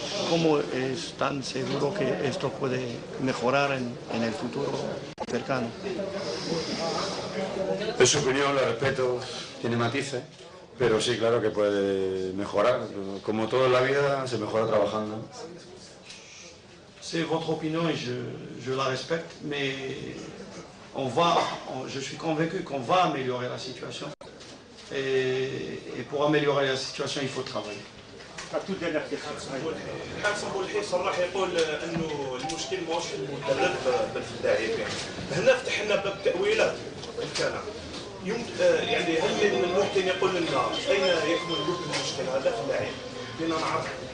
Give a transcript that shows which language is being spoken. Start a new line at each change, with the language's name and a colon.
Spanish: ¿Cómo es tan seguro que esto puede mejorar en el futuro cercano? Es su opinión, la respeto, tiene matices, pero sí, claro que puede mejorar. Como todo en la vida, se mejora trabajando.
French: C'est votre opinion et je la respecte, mais je suis convaincu qu'on va améliorer la situation. Et pour améliorer la situation, il faut travailler.
Arabic: الحارس بولحي صرح يقول انه المشكل ماهوش في المدرب بل في اللاعبين. هنا فتحنا باب تاويلات كان يعني هل من الممكن يقول لنا اين يكمن المشكل هذا في اللاعب؟ بنا نعرف.